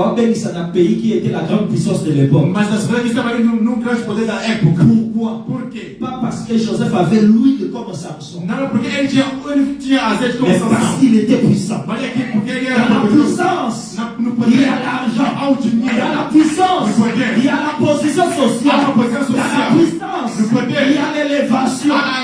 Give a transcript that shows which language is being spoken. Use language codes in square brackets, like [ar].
[fr] Mais il y a un pays qui était la grande puissance de l'époque. [pt] Mas das pessoas que estavam ali no grande poder da época. [fr] Pourquoi? [pt] Por quê? [fr] Pas parce que Joseph avait l'huile comme Samson. [pt] Não, porque ele tinha azeite como Samson. [fr] Parce qu'il était puissant. [pt] Mas é que porque ele era [fr] dans la puissance, il y a l'argent, il y a la puissance, il y a la position sociale, dans la puissance, il y a l'élévation.